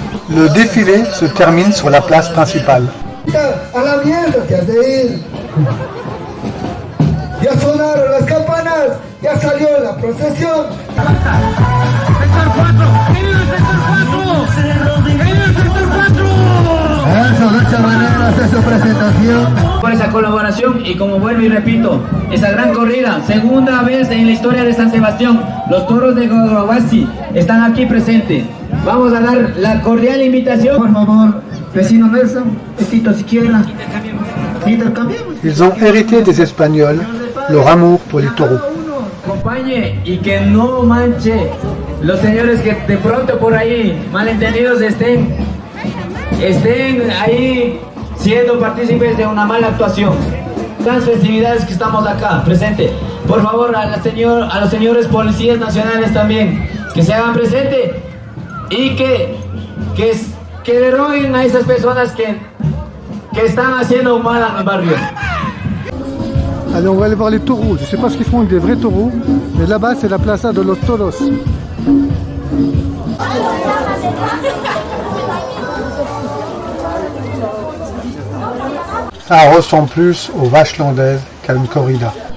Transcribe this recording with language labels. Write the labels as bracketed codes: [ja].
[fr] Le défilé se termine sur la place principale. [es] A la mierda te has de ir. Ya sonaron las campanas, ya salió la procesión. ¡Sector 4! ¡Querido sector 4! ¡Querido sector 4! Eso, de esta manera hace su presentación. Por esa colaboración y como vuelvo y repito, esa gran corrida, segunda vez en la historia de San Sebastián, los toros de Godobazi están aquí presentes. Vamos a dar la cordial invitación. Por favor, vecino Nelson, Tito siquiera. Intercambiamos. [fr] Ils ont hérité des Espagnols leur amour pour les taureaux. [es] Acompañe y que no manche los señores que de pronto por ahí malentendidos estén ahí siendo partícipes de una mala actuación. Las festividades que estamos acá presentes, por favor a los señores policías nacionales también que se hagan presentes y que deroguen a esas personas que están haciendo mal al barrio. [fr] Allez, on va aller voir les taureaux. Je ne sais pas ce qu'ils font avec des vrais taureaux, mais là-bas, c'est la Plaza de los Toros. Ça ressemble plus aux vaches landaises qu'à une corrida.